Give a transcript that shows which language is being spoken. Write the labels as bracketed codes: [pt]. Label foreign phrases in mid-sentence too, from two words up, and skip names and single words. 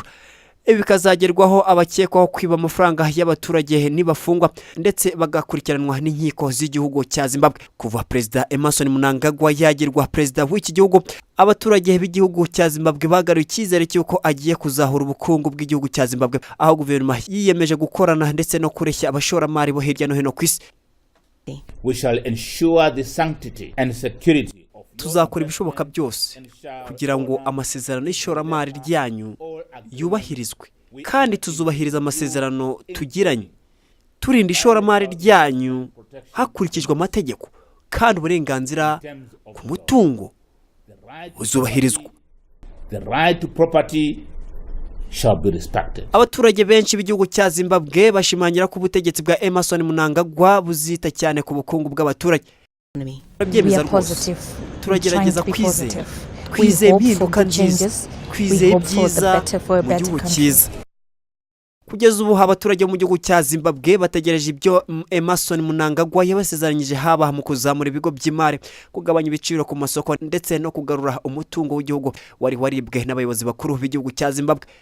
[rw] Ibi bikazagerwaho abakekwaho kwiba amafaranga y'abaturage nibafungwa ndetse bagakurikiranwa n'inkiko z'igihugu cya Zimbabwe. Kuva Perezida Emerson Mnangagwa yagirwa perezida w'iki gihugu, abaturage b'igihugu cya Zimbabwe bagaruye icyizere cy'uko agiye kuzahura ubukungu bw'igihugu cya Zimbabwe, aho guverinoma yiyemeje gukorana ndetse no kureshya abashoramari bo hirya no hino ku isi. [en] We shall ensure the sanctity and security. [rw] Tuzakora ibishoboka byose kugira ngo amasezerano y'ishoramari ryanyu yubahirizwe kandi tuzubahiriza amasezerano tugiranye, turinda ishoramari ryanyu hakurikijwe amategeko kandi uburenganzira ku mutungo buzubahirizwa. [en] The right to property shall be respected. [rw] Abaturage benshi b'igihugu cya Zimbabwe bashimangira ko ubutegetsi bwa Emerson Mnangagwa buzita cyane ku bukungu bw'abaturage. Turagerageza kwizeye impinduka nziza, kwizeye ibyiza mu gihugu cyiza. Kugeza ubu abaturage mu gihugu cya Zimbabwe bategereje ibyo Emerson Mnangagwa yabasezeranyije, haba mu kuzamura ibigo by'imari, kugabanya ibiciro ku masoko ndetse no kugarura umutungo w'igihugu wari waribwe n'abayobozi bakuru b'igihugu cya Zimbabwe.